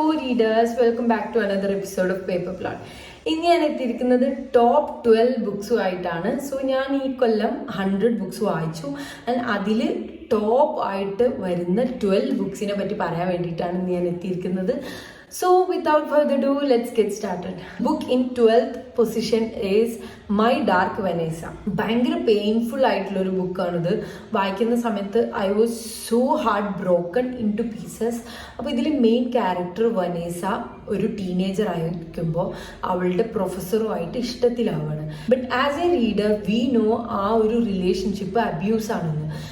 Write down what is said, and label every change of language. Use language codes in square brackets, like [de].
[en] readers, welcome back to another episode of Paper Plot. [ml] ഇന്ന് ഞാൻ എത്തിയിരിക്കുന്നത് ടോപ്പ് 12 ബുക്സുമായിട്ടാണ്. സോ ഞാൻ ഈ കൊല്ലം 100 ബുക്സ് വായിച്ചു ആൻഡ് അതിൽ ടോപ്പ് ആയിട്ട് വരുന്ന 12 ബുക്സിനെ പറ്റി പറയാൻ വേണ്ടിയിട്ടാണ് ഞാൻ എത്തിയിരിക്കുന്നത്. [en] So without further ado, let's get started. Book in 12th position is My Dark Vanessa. [ml] ഭയങ്കര പെയിൻഫുൾ ആയിട്ടുള്ള ഒരു ബുക്കാണിത്. വായിക്കുന്ന സമയത്ത് [en] I was so heart broken into pieces. [ml] അപ്പോൾ ഇതിൽ മെയിൻ ക്യാരക്ടർ വനേസ ഒരു ടീനേജർ ആയിരിക്കുമ്പോൾ അവളുടെ പ്രൊഫസറുമായിട്ട് ഇഷ്ടത്തിലാവാണ്. [en] but as a reader we know [ml] ആ ഒരു റിലേഷൻഷിപ്പ് അബ്യൂസ് ആണെന്ന്.